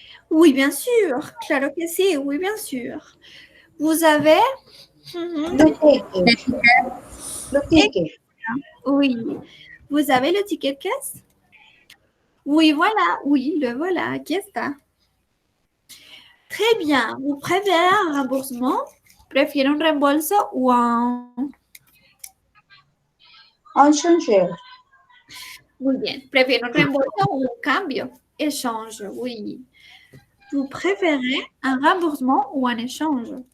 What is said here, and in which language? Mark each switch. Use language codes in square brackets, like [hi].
[fr] Oui, bien sûr. [es] Claro que sí. [fr] Oui, bien sûr. Vous avez... Le ticket. Oui. Vous avez le ticket de caisse? Oui, voilà. Oui, le voilà. [es] Aquí está. [fr] Très bien. Vous préférez un remboursement? [es] ¿Prefiere un reembolso o un... [fr] Un changer. [es] Muy bien. ¿Prefiere un reembolso o un cambio? [fr] Échange, oui. Vous préférez un remboursement ou un échange?